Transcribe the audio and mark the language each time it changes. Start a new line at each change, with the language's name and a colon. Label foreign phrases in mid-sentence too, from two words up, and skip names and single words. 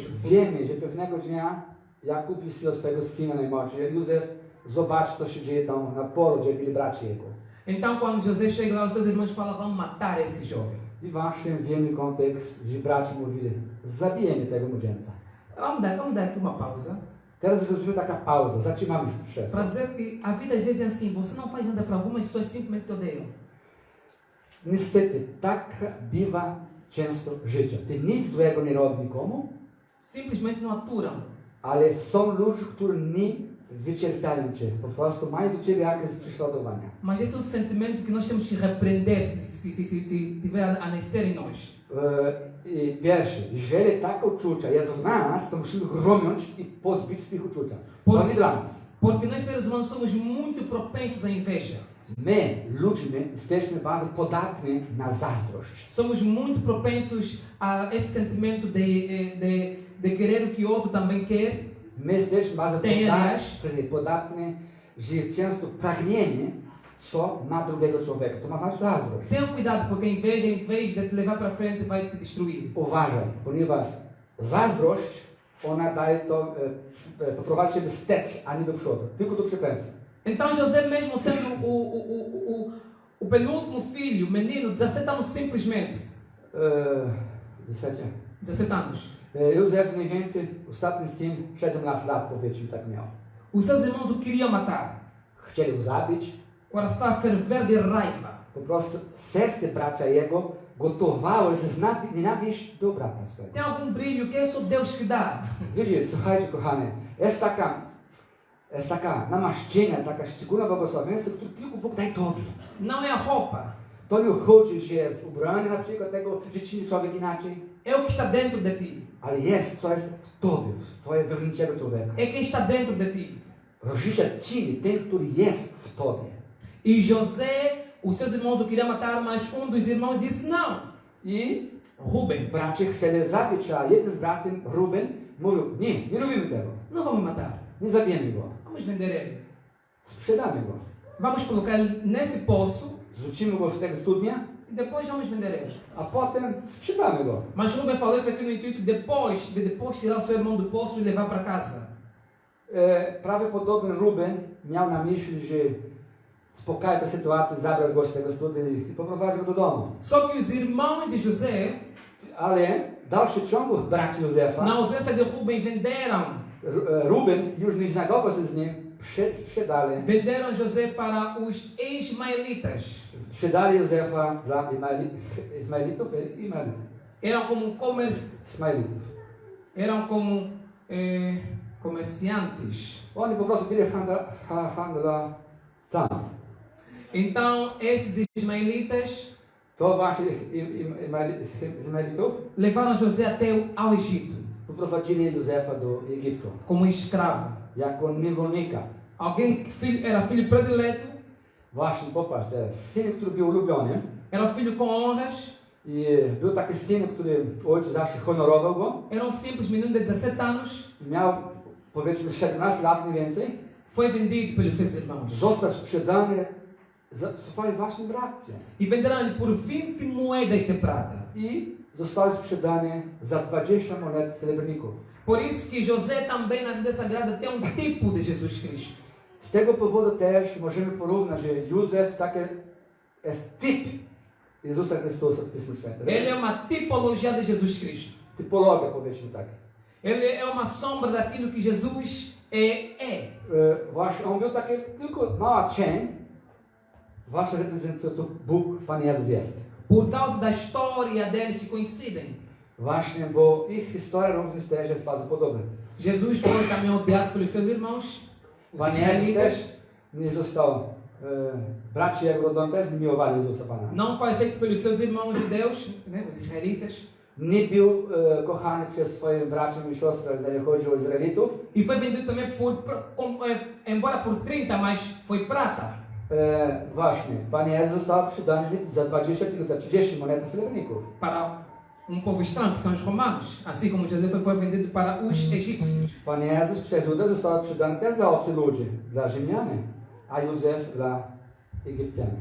Polish: Wiemy, że pewnego dnia Jakub wysyłał swojego syna najmłodszy, Józef, zobacz, co się dzieje tam na polu, gdzie byli bracia jego.
Portuguese: Então, quando José chega lá, os seus irmãos falam: vamos matar esse jovem.
Polish: I właśnie wiemy kontekst, że bracia mówili, zabijemy tego młodzieńca.
Portuguese: Vamos dar aqui uma pausa.
Polish: Teraz rozumiem taka pauza, zatrzymamy się
Portuguese: Para dizer que a vida às vezes é assim: você não faz nada para algumas pessoas, simplesmente te odeiam.
Polish: Niestety, tak bywa często życie. Ty nic złego nie robi nikomu,
Portuguese: Simplesmente não aturam.
Polish: ale są ludzie, którzy nie wyczerpiają cię. Po prostu mają do ciebie jakieś prześladowania.
Portuguese: Mas esse é um sentimento que nós temos que repreender se tiver a nascer em nós.
Polish: I pierwsze, jeżeli takie uczucia jest w nas, to musimy chronić i pozbyć tych uczucia. To nie dla nas.
Portuguese: Porque nós seres humanos somos muito propensos à inveja.
Polish: My, ludźmi, jesteśmy bardzo podatni na zazdrość.
Portuguese: Somos muito propensos a esse sentimento de querer o que o outro também quer.
Polish: My jesteśmy bardzo podatni, że często pragniemy, co ma drugiego człowieka. To ma znaczy zazdrość.
Portuguese: Tenha cuidado, porque a inveja, em vez de te levar para frente, vai te destruir.
Polish: Uważaj, ponieważ zazdrość, ona daje to, poprowadzi ciebie wstecz, a nie do przodu, tylko do przepędzenia.
Portuguese: Então José, mesmo sendo o penúltimo filho, o menino, 17 anos simplesmente. 17 anos.
Polish: Józef mniej więcej, ostatni syn, 17 lat powiedzmy tak miał.
Portuguese: Os seus irmãos o queriam matar.
Polish: Chcieli go zabić.
Portuguese: Agora está a ferver de raiva.
Polish: Po prostu serce bracia jego gotowało nienawiść do brata swego.
Portuguese: Tem algum brilho que é só Deus que dá.
Polish: Wiecie, słuchajcie kochane, jest taka namaszczenia, taka szczególna błogosławieństwo, które tylko Bóg daje tobie.
Portuguese: Não é a roupa.
Polish: To nie chodzi, że jest ubrany na przykład tego, że czyni człowiek inaczej.
Portuguese: É o que está dentro de ti.
Polish: Ale jest, co jest w tobie, w twojego wewnętrznego człowieka.
Portuguese: É quem está dentro de ti.
Polish: Różnica czyni ten, który jest w tobie.
Portuguese: E José, os seus irmãos o queriam matar, mas dos irmãos disse não.
Polish: I Rubem, bracia chcieli zabić, a jeden z bratem, Ruben, mówił, nie robimy tego.
Portuguese: não vamos matar.
Polish: Nie zabijemy go.
Portuguese: Vamos vender ele.
Polish: Sprzedamy go.
Portuguese: Vamos colocar ele nesse poço
Polish: Zrzucimy go w tego studnia,
Portuguese: e depois vamos vender ele.
Polish: a potem sprzedamy go.
Portuguese: Mas Rubem falou isso aqui no intuito de depois tirar o seu irmão do poço e levar para casa.
Polish: Prawdopodobnie Ruben miał na myśli, że spokojnie tę sytuację, zabrać go z tego studnia i poprowadzić go do domu.
Portuguese: Só que os irmãos de José,
Polish: Ale dalszy ciąg braci Józefa,
Portuguese: na ausência de Rubem, venderam
Polish: Ruben już nie znagował się z nim, sprzedali.
Portuguese: Venderam José para os ismaelitas.
Polish: Sprzedali Józefa dla Ismaelitów.
Portuguese: Eram como
Polish: Ismaelitów.
Portuguese: eram como comerciantes.
Polish: Oni po prostu byli handlarcami.
Portuguese: Então, esses ismaelitas
Polish: To właśnie Ismaelitów
Portuguese: levaram José até ao Egito
Polish: poprowadzili Józefa do Egiptu
Portuguese: como escravo.
Polish: jako niewolnika.
Portuguese: Alguém que era filho predileto,
Polish: Właśnie popatrz teraz, syn, który był ulubiony,
Portuguese: era filho com honras,
Polish: I był taki syn, który ojciec zawsze honorował go.
Portuguese: Era um simples menino de 17 anos.
Polish: Miał, powiedzmy, 17 lat mniej więcej.
Portuguese: Foi vendido pelos seus irmãos.
Polish: Został sprzedany za swoim własnym bracie.
Portuguese: E venderam-lhe por 20 moedas de prata.
Polish: I został sprzedany za 20 monet srebrników.
Portuguese: Por isso que José também na Bíblia Sagrada tem um tipo de Jesus Cristo.
Polish: Z tego powodu też możemy porównać, że Józef taki jest typ Jezusa Chrystusa w Pismu Świętym.
Portuguese: Ele é uma tipologia de Jesus Cristo.
Polish: Typologia, powiedzmy tak.
Portuguese: Ele é uma sombra daquilo que Jesus é.
Polish: Właśnie on był taki tylko mała cień, właśnie reprezentująca to Bóg, Pan Jezus jest.
Portuguese: Por causa da história deles que coincidem.
Polish: Właśnie, bo ich historia również też jest bardzo podobna.
Portuguese: Jesus foi também odiado pelos seus irmãos, os
Polish: Pan Jezus
Portuguese: israelitas.
Polish: też nie został, bracia jak rodzą też nie miłowali Jezusa Pana.
Portuguese: Não foi aceito pelos seus irmãos judeus, né, os israelitas.
Polish: Nie był kochany przez swoje bracia i siostry, jeżeli chodzi o Izraelitów.
Portuguese: E foi vendido também embora por 30, mas foi prata.
Polish: Właśnie, Pan Jezus został sprzedany za 20 lub za 30 monet srebrników.
Portuguese: Para povo estranho, que são os romanos. Assim como José foi vendido para os egípcios.
Polish: Pan Jezus przez Judę został sprzedany też dla obcych ludzi, dla Rzymianin, a Józef dla Egipcjanin.